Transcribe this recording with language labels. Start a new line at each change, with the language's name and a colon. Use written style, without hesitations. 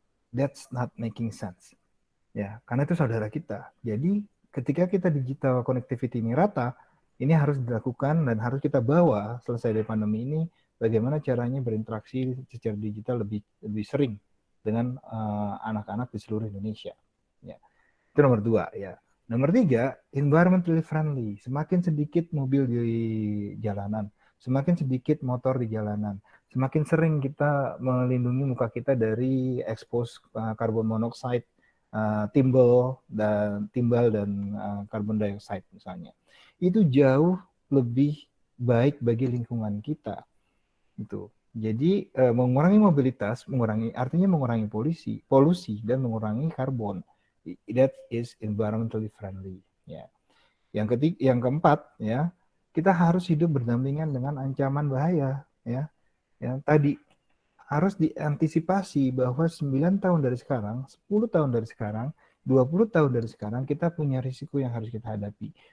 English: That's not making sense.
Indonesian: Ya, karena itu saudara kita. Jadi ketika kita digital connectivity ini rata, ini harus dilakukan dan harus kita bawa selesai dari pandemi ini bagaimana caranya berinteraksi secara digital lebih sering dengan anak-anak di seluruh Indonesia. Ya. Itu nomor 2 ya. Nomor 3,
English: environmentally friendly.
Indonesian: Semakin sedikit mobil di jalanan, semakin sedikit motor di jalanan, semakin sering kita melindungi muka kita dari expose carbon monoxide, timbal dan carbon dioxide misalnya. Itu jauh lebih baik bagi lingkungan kita. Itu. Jadi mengurangi mobilitas, artinya mengurangi polusi dan mengurangi karbon.
English: That is environmentally friendly.
Indonesian: Ya. Yang keempat, ya, kita harus hidup berdampingan dengan ancaman bahaya. Ya. Ya, tadi harus diantisipasi bahwa 9 tahun dari sekarang, 10 tahun dari sekarang, 20 tahun dari sekarang kita punya risiko yang harus kita hadapi.